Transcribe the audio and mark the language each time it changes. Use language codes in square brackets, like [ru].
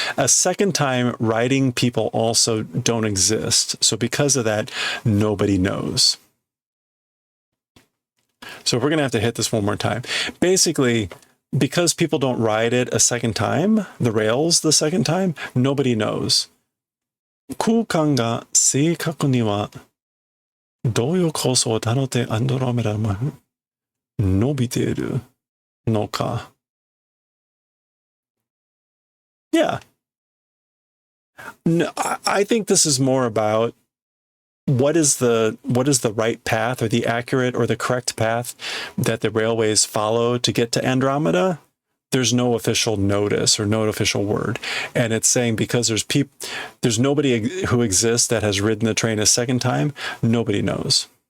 [en] A second time, writing people also don't exist. So because of that, nobody knows. So we're going to have to hit this one more time. Basically, because people don't ride it a second time, the rails the second time, nobody knows. [ja] 空間が正確にはどういうコースをたどってアンドロメダまで伸びているのか。 [en] Yeah. No, I think this is more about what is the right path or the accurate or the correct path that the railways follow to get to Andromeda. There's no official notice or no official word. And it's saying because there's nobody who exists that has ridden the train a second time, nobody knows.